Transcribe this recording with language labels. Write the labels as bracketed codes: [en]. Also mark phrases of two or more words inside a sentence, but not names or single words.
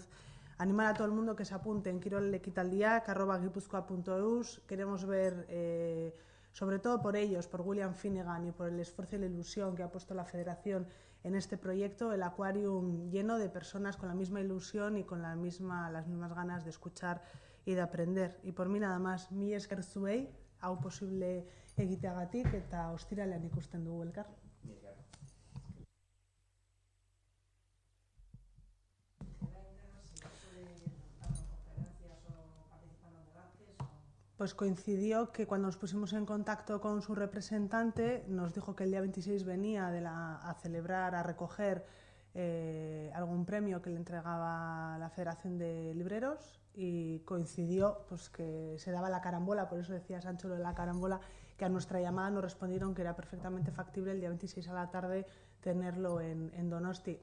[es] Animar a todo el mundo que se apunte en kirollekitaldiak@gipuzkoa.eus. Queremos ver, sobre todo por ellos, por William Finnegan y por el esfuerzo y la ilusión que ha puesto la Federación en este proyecto, el Aquarium lleno de personas con la misma ilusión y con las mismas ganas de escuchar y de aprender. Y por mí nada más, [eu] mi esker zuei, hau posible egiteagatik eta ostiralean ikusten dugu elkar. [es] Pues coincidió que cuando nos pusimos en contacto con su representante nos dijo que el día 26 venía a celebrar, a recoger algún premio que le entregaba la Federación de Libreros y coincidió pues que se daba la carambola, por eso decía Sancho lo de la carambola, que a nuestra llamada nos respondieron que era perfectamente factible el día 26 a la tarde tenerlo en Donosti.